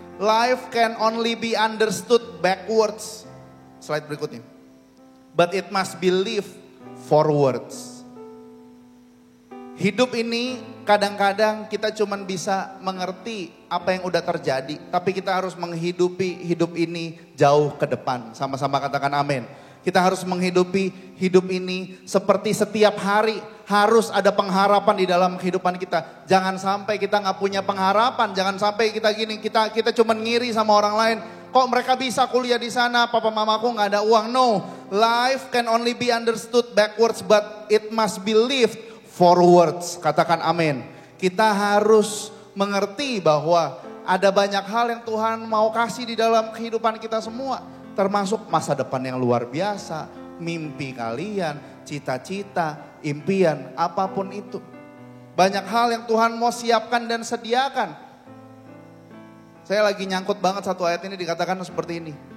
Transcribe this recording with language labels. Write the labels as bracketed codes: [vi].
[en] Life can only be understood backwards. [id] Slide berikutnya. [en] But it must be lived forwards. [id] Hidup ini kadang-kadang kita cuman bisa mengerti apa yang udah terjadi. Tapi kita harus menghidupi hidup ini jauh ke depan. Sama-sama katakan amin. Kita harus menghidupi hidup ini seperti setiap hari. Harus ada pengharapan di dalam kehidupan kita. Jangan sampai kita gak punya pengharapan. Jangan sampai kita gini, kita cuman ngiri sama orang lain. Kok mereka bisa kuliah di sana, papa mamaku gak ada uang. [en] No, life can only be understood backwards but it must be lived forwards. [id] Katakan amin. Kita harus mengerti bahwa ada banyak hal yang Tuhan mau kasih di dalam kehidupan kita semua. Termasuk masa depan yang luar biasa, mimpi kalian, cita-cita, impian, apapun itu. Banyak hal yang Tuhan mau siapkan dan sediakan. Saya lagi nyangkut banget satu ayat ini dikatakan seperti ini.